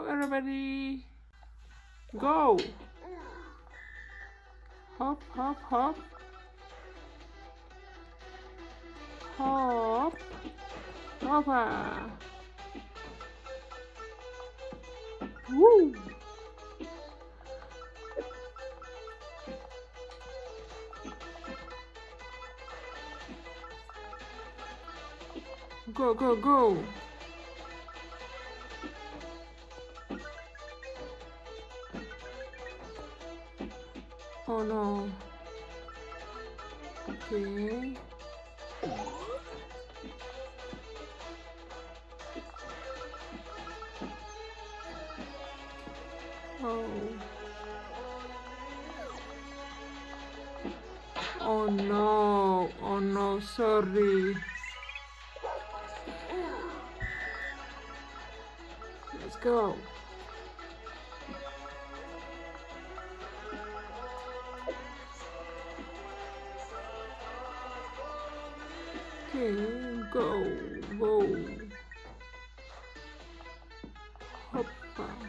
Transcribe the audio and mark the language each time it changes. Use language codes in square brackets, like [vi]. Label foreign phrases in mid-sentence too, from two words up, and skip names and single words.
[en] Ready? Go. Hop, hop, hop. Hop. Hoppa. Woo. Go, go, go. Oh no. Okay. Oh. Oh no. Oh no, sorry. Let's go. Okay, go, go. Hoppa.